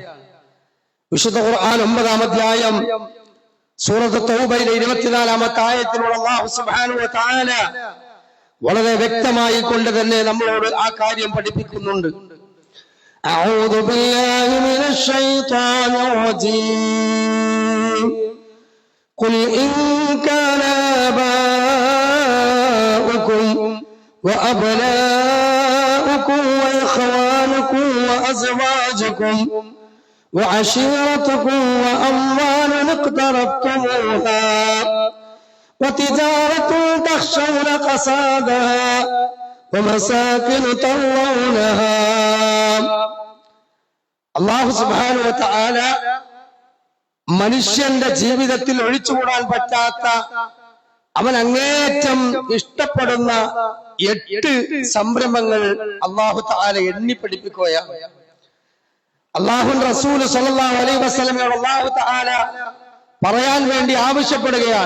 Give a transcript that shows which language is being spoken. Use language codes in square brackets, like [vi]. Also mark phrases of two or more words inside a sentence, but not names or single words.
[ml] വിശുദ്ധ ഖുർആൻ 9-ാം അധ്യായം സൂറത്ത് തൗബയിലെ 24-ാമത്തെ ആയത്തിലൂടെ [ar] الله سبحانه وتعالى [ml] വളരെ വ്യക്തമായി കൊണ്ട് തന്നെ നമ്മളോട് ആ കാര്യം പഠിപ്പിക്കുന്നുണ്ട്. [ar] أعوذ بالله من الشيطان الرجيم. قل إن كان آباؤكم وأبناؤكم وإخوانكم وأزواجكم وعشيرتكم وأموال اقترفتموها وتجارة تخشون كسادها ومساكن ترضونها. الله سبحانه وتعالى [ml] മനുഷ്യന്റെ ജീവിതത്തിൽ ഒഴിച്ചുകൂടാൻ പറ്റാത്ത, അവൻ അങ്ങേറ്റം ഇഷ്ടപ്പെടുന്ന 8 സംരംഭങ്ങൾ [ar] الله تعالى [ml] എണ്ണി പഠിപ്പിക്കുകയാണ്. അല്ലാഹുവിന്റെ റസൂൽ [ar] صلى الله عليه وسلم الله تعالى [ml] പറയാൻ വേണ്ടി ആവശ്യപ്പെടുകയാണ്.